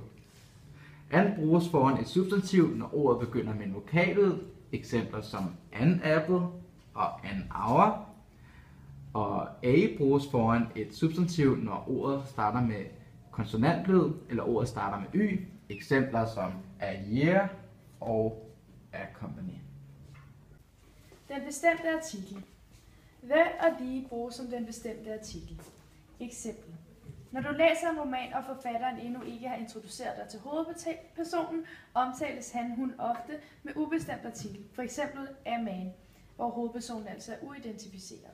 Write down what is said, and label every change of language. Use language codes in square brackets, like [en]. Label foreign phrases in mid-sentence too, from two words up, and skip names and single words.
[da] An bruges foran et substantiv, når ordet begynder med en vokallyd, eksempler som [en] an apple [da] og [en] an hour. [da] Og a bruges foran et substantiv, når ordet starter med konsonantlyd, eller ordet starter med y, eksempler som [en] a year [da] og [en] a company. [da] Den bestemte artikel. The og the bruges som den bestemte artikel. Eksempel. Når du læser en roman, og forfatteren endnu ikke har introduceret dig til hovedpersonen, omtales han/hun ofte med ubestemt artikel, for eksempel [en] a man, [da] hvor hovedpersonen altså er uidentificeret.